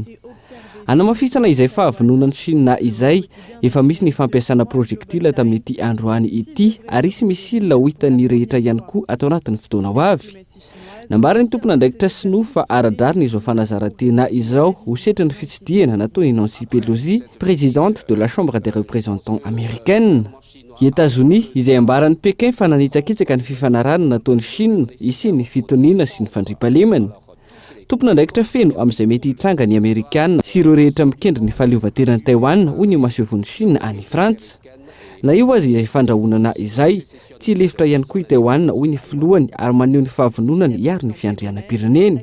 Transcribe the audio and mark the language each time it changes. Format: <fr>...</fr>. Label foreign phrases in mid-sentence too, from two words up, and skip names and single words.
<mg>Anamafisana izay fahavononan'ny Chine izay efa misy ny fampiasana projectile tamin'ity androany ity ary isy misila ho hitan'ny rehetra ihany koa atao anatin'ny fotoana ho avy. Nambara ny tompona andraikitra sinoa fa aradrariny izao fanazara-tena izao ho setry ny fitsidiana nataony Nancy Pelosi,</mg> <fr>présidente de la Chambre des représentants américaine.</fr> <mg>I États-Unis izay ambaran'ny Pekin fa nanitsakitsaka ny fifanarana nataon'ny Chine isy ny fitoniana sy ny fandriampahalemana. Tompona andraikitra feno amin'izay mety hitranga ny Amerikana sy ireo rehetra mikendry ny fahaleovan-tenan'ny Taïwan hoy ny masehovon'ny Chine any Frantsa. Na io azy izay fandrahonana izay, tsy lefitra ihany koa i Taïwan hoy ny filohany ary maneho ny fahavononany hiaro ny fiandrianam-pireneny.</mg>